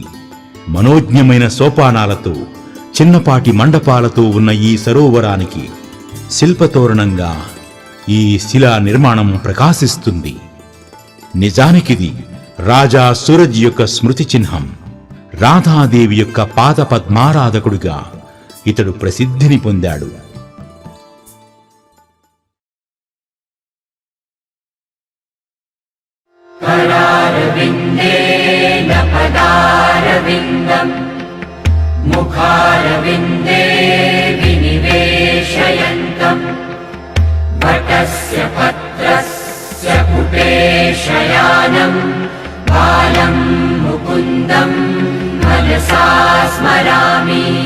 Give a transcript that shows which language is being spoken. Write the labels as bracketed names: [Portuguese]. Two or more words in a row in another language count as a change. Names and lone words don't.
[Telugu] మనోజ్ఞమైన సోపానాలతో, చిన్నపాటి మండపాలతో ఉన్న ఈ సరోవరానికి శిల్పతోరణంగా ఈ శిలా నిర్మాణం ప్రకాశిస్తుంది. నిజానికిది రాజా సూరజ్ యొక్క స్మృతి చిహ్నం. రాధాదేవి యొక్క పాద పద్మారాధకుడిగా ఇతడు ప్రసిద్ధిని పొందాడు. [Sanskrit] करारविन्देन पदारविन्दम् मुखारविन्दे विनिवेशयन्तम् वटस्य पत्रस्य पुटेशयानम् बालम् मुकुन्दम् मनसा स्मरामि।